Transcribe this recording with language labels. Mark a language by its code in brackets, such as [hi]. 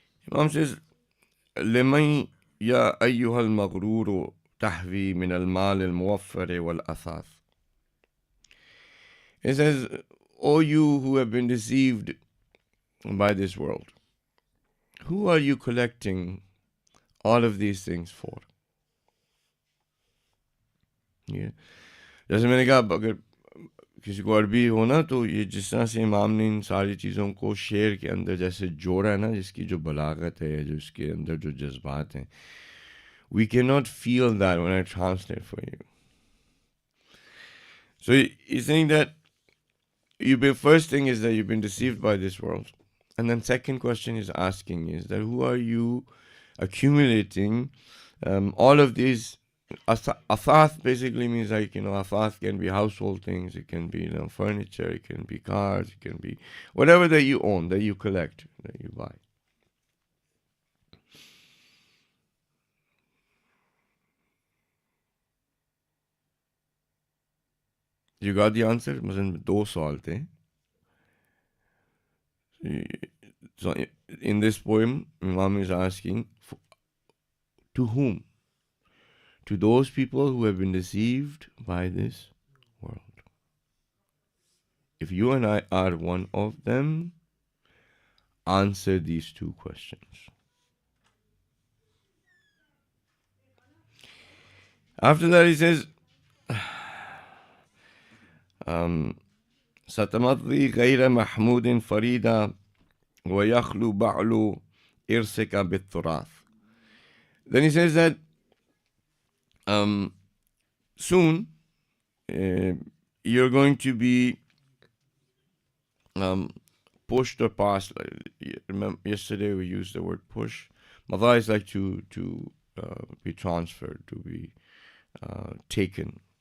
[en] Imam says, [ar] لمن يا أيها المغرور تحوي من المال الموفر والأثاث. [en] It says, O you who have been deceived by this world, who are you collecting all of these things for? Yeah. [hi] जैसे मैंने कहा, अगर किसी को अरबी हो ना, तो ये जिस तरह से इमाम ने इन सारी चीज़ों को शेर के अंदर जैसे जोड़ा है ना, जिसकी जो बलागत है, जो इसके अंदर जो जज्बात हैं, [en] we cannot feel that when I translate for you. So he's saying that first thing is that you've been deceived by this world. And then second question is asking is that who are you accumulating all of these athath basically means like, athath can be household things, it can be furniture, it can be cars, it can be whatever that you own, that you collect, that you buy. You got the answer? [hi] Masalan, दो सवाल थे. [en] So in this poem, Imam is asking, to whom? To those people who have been deceived by this world. If you and I are one of them, answer these two questions. After that, he says, [ar] ستمضي غير محمود فريدا ويخلو بعل إرسك بالتراث. [en] Then he says that soon you're going to be pushed or passed. Remember, yesterday we used the word push. Mada is like to be transferred, to be taken.